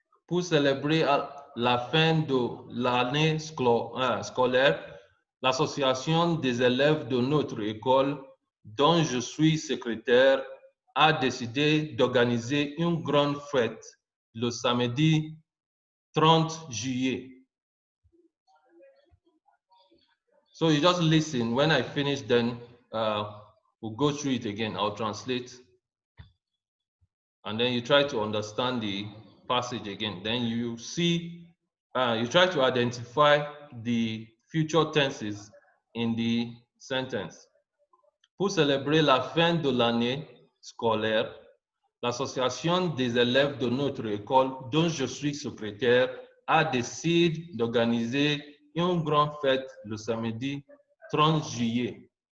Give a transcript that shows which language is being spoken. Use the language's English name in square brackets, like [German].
[French] Pour célébrer la fin de l'année scolaire, l'association des élèves de notre école, dont je suis secrétaire, a décidé d'organiser une grande fête le samedi 30 juillet. [English] So you just listen. When I finish, then we'll go through it again. I'll translate. And then you try to understand the passage again. Then you see, you try to identify the future tenses in the sentence. [French] Pour célébrer la fin de l'année scolaire, l'association des élèves de notre école, dont je suis secrétaire, a décidé d'organiser une grande fête le samedi 30 juillet.